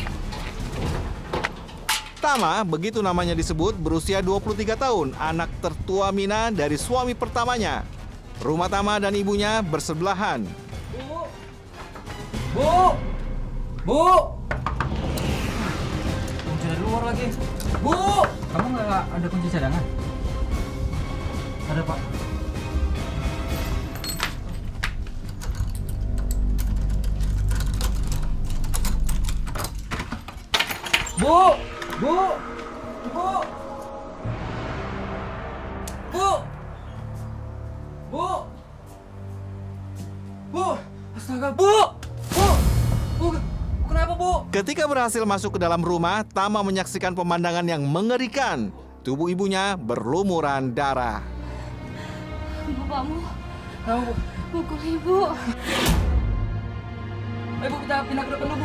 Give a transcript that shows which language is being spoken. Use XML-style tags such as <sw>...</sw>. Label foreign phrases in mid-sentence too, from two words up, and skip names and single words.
<id>Tama, begitu namanya disebut, berusia 23 tahun, anak tertua Mina dari suami pertamanya. Rumah Tama dan ibunya bersebelahan. Bu! Bu! Bu! Kunci dari luar lagi. Bu! Kamu nggak ada kunci cadangan? Ada, Pak. Bu! Bu! Bu! Bu! Bu! Bu! Astaga, Bu! Bu! Bu! Kenapa, Bu? Ketika berhasil masuk ke dalam rumah, Tama menyaksikan pemandangan yang mengerikan. Tubuh ibunya berlumuran darah. Bapakmu Kenapa, Bu? pukul ibu. Ayo, Bu, kita pindah ke depan dulu, Bu.</id>